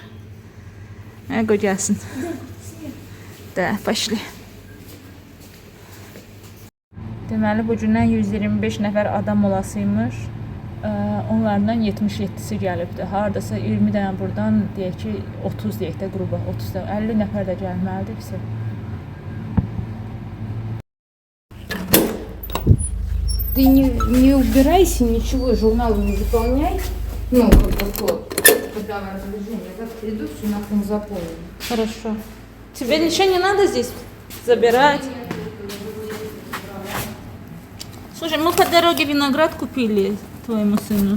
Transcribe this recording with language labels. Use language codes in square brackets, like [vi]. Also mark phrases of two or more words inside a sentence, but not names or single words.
[az] Qoy gəlsin. Da, başlı. Deməli, bu gündən 125 nəfər adam olasıymış. Onlardan 77'si gəlibdi. Hardasa 20 dənə buradan, deyək ki, 30 deyək də qruba, 30 da, 50 nəfər də gəlməlidir ki. [ru] Ты не убирайся, ничего, журналы не заполняй. Ну, подавай распоряжение. Как придут, все нахрен заполнено. Хорошо. Тебе ничего не надо здесь забирать? Слушай, мы по дороге виноград купили твоему сыну.